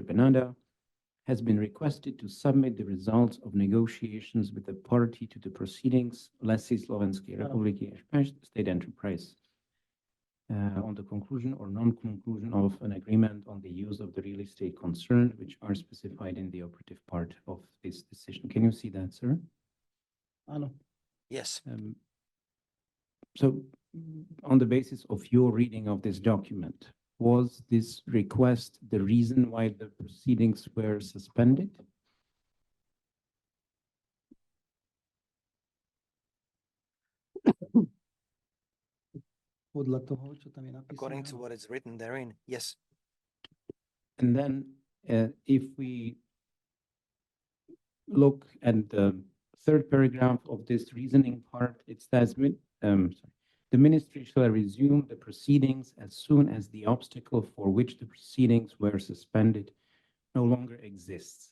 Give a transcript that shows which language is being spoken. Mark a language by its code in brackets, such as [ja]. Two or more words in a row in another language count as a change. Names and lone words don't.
[en] Benada, has been requested to submit the results of negotiations with the party to the proceedings, Lesy Slovenskej republiky State Enterprise, on the conclusion or non-conclusion of an agreement on the use of the real estate concerned, which are specified in the operative part of this decision. Can you see that, sir? [sk] Áno. [en] Yes. So on the basis of your reading of this document, was this request the reason why the proceedings were suspended? [sk] Podľa toho, čo tam je [en] According [sk] napísané. [en] to what is written therein, yes. And then if we look at the third paragraph of this reasoning part, it says, the ministry shall resume the proceedings as soon as the obstacle for which the proceedings were suspended no longer exists.